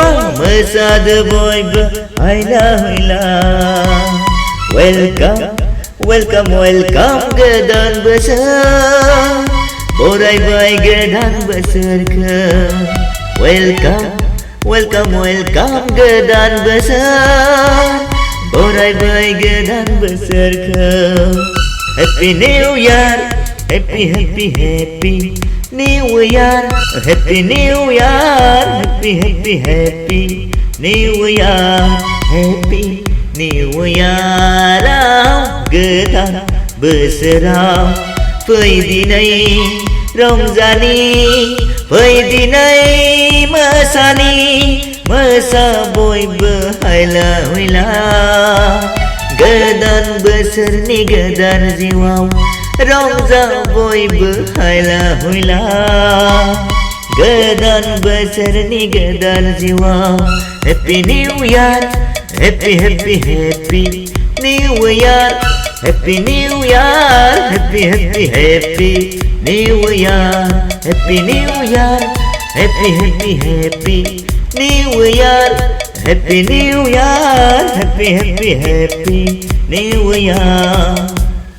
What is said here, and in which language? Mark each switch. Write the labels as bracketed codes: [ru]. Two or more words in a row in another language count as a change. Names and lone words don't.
[brx] मोसादो बयबो हायला हुइला [en] Welcome, welcome, welcome [brx] गोदान बोसोर बरायबाय गोदान बोसोरखौ [en] Welcome, welcome, welcome [brx] गोदान बोसोर बरायबाय गोदान बोसोरखौ [en] Happy New Year, happy happy happy New Year, happy New Year, happy happy happy New Year, happy New Year. [brx] गोदान बोसोराव फैदिनै रंजानि फैदिनै मोसानि मोसा बयबो हायला हुइला गोदान बोसोरनि गोदान जिउआव रंजा बयबो हायला हुइला गोदान बोसोरनि गोदान जिउआव [en] Happy New Year, happy happy happy New Year, happy New Year, happy happy happy New Year, happy New Year, happy happy happy New Year, happy New Year, happy happy happy New Year.